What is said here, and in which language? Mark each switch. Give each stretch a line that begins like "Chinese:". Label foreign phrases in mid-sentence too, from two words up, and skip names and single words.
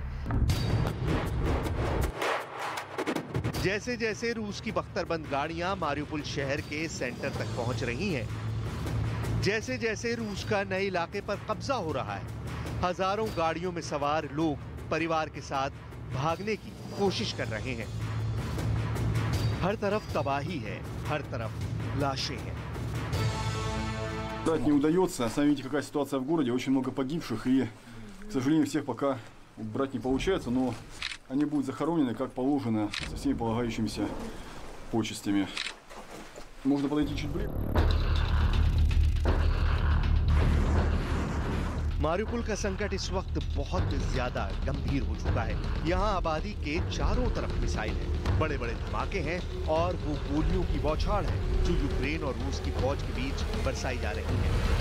Hindi: जैसे जैसे रूस की बख्तरबंद गाड़ियां मारियुपोल शहर के सेंटर तक पहुंच रही हैं, जैसे जैसे रूस का नए इलाके पर कब्जा हो रहा है, हजारों गाड़ियों में सवार लोग परिवार के साथ भागने की कोशिश कर रहे हैं। हर तरफ तबाही है, हर तरफ लाशें हैं।
Russian: Брать не удается. Сами видите, какая ситуация в городе. Очень много погибших. И, к сожалению, всех пока брать не получается. Но они будут захоронены, как положено, со всеми полагающимися почестями. Можно подойти чуть ближе.
Hindi: मारियुपोल का संकट इस वक्त बहुत ज्यादा गंभीर हो चुका है। यहाँ आबादी के चारों तरफ मिसाइल है, बड़े बड़े धमाके हैं और वो गोलियों की बौछार है जो यूक्रेन और रूस की फौज के बीच बरसाई जा रही है।